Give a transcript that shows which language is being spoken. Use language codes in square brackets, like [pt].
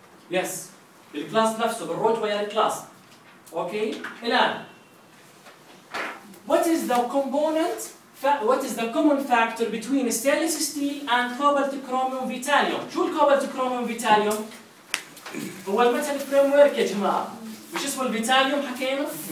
[ar] يس بالكلاس نفسه بالروت ويا الكلاس. اوكي الان [en] what is the component what is the common factor between stainless steel and cobalt chromium vitalium. [ar] شو الكوبالت كروميوم فيتاليوم؟ هو المثل فريم ورك يا جماعه مش اسمه الفيتاليوم حكينا.